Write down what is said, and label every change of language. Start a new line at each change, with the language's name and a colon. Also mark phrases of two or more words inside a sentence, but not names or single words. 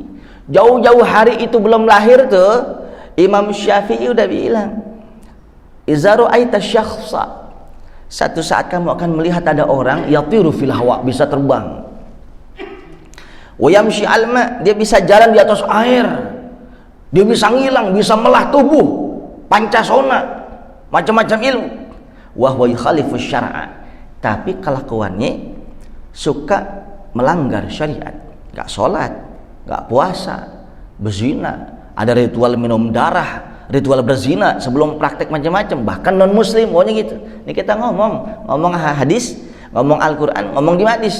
Indonesian: Jauh-jauh hari itu belum lahir tuh, Imam Syafi'i udah bilang,
Arabic: "إذا رأيت شخصا",
Indonesian: satu saat kamu akan melihat ada orang
Arabic: يطير في الهواء,
Indonesian: bisa terbang.
Arabic: ويمشي الماء,
Indonesian: dia bisa jalan di atas air. Dia bisa ngilang, bisa melah tubuh, pancasona, macam-macam ilmu.
Arabic: وهو يخالف الشرع,
Indonesian: tapi kelakuannya suka melanggar syariat. Enggak sholat, enggak puasa, berzina, ada ritual minum darah, ritual berzina sebelum praktek macam-macam, bahkan non muslim pokoknya gitu. Ini kita ngomong hadis, ngomong Al-Quran, ngomong di hadis.